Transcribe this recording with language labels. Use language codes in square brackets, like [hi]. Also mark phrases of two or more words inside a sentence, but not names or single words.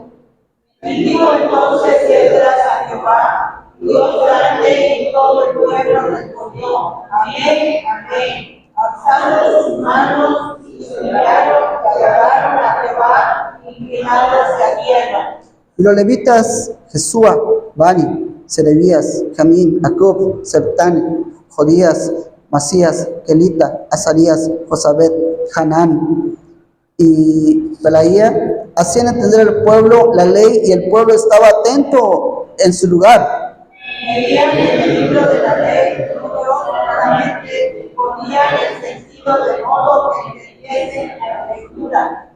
[es] Bendijo entonces Esdras a Jehová, Dios grande, y todo el pueblo respondió, amén, amén. Alzando sus manos y se miraron y adoraron a Jehová, inclinándose a tierra. Y los levitas, Jesúa, Bani, Serebías, Jamín, Acub, Septán, Jodías, Masías, Kelita, Azarías, Josabet, Hanán y Pelaía, hacían entender al pueblo la ley, y el pueblo estaba atento en su lugar. Leían el libro de la ley, todos claramente ponían el sentido de modo que entendiesen la lectura.